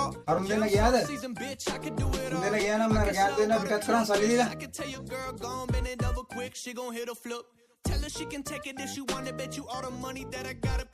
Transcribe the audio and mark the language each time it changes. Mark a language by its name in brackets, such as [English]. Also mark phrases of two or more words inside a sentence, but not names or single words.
[Sinhala] අරුන් දෙන්න ගියාද? [English] Season, bitch, I could do it all. [Sinhala] දෙන්න ගියා නම් මම ගෑන් දෙන්න පිටත් කරන් සල්ලි දීලා. [English] I can tell your girl gon' bend it over quick. She gon' hit a flip. Tell her she can take it if she want it. Bet you all the money that I got it.